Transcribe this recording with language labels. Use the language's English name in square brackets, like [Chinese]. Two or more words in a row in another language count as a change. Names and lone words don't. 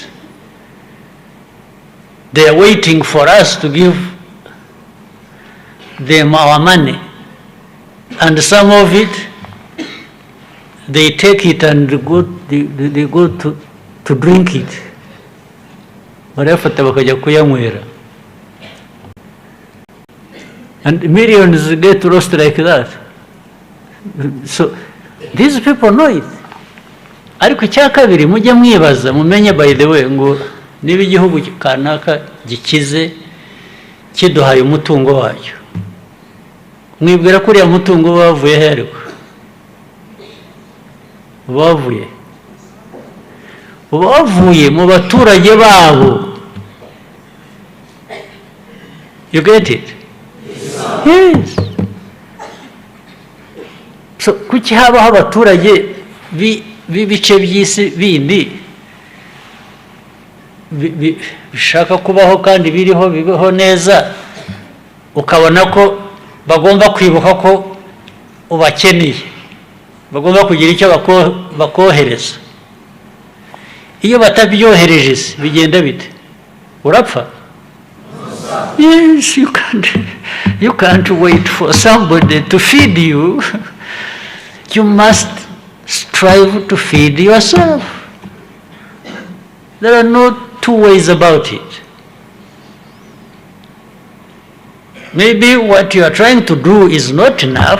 [English] They are waiting for us to give them our money. And some of it, they take it and they go to drink it. [Kinyarwanda] barayafata bakajya kuyanywera, [English] and millions get lost like that. So these people know it. [Kinyarwanda] Ariko icya kabiri mujye mwibaza mumenye, [English] by the way, [Kinyarwanda] ngo niba igihugu kanaka gikize kiduhaye umutungo wacyo, mwibwira ko uriya mutungo bavuye he? Ariko bavuye mu baturage babo. [English] You get it? Yes. [Kinyarwanda] So kuki habaho abaturage b'ibice by'isi bindi bishaka kubaho kandi bibaho neza, ukabona ko bagomba kwibuka ko ubakeneye, bagomba kugira icyo bakohereza. Iyo batabyohereje bigenda bite? Urapfa? [English] Yes, you can't wait for somebody to feed you. You must strive to feed yourself. There are no two ways about it. Maybe what you are trying to do is not enough.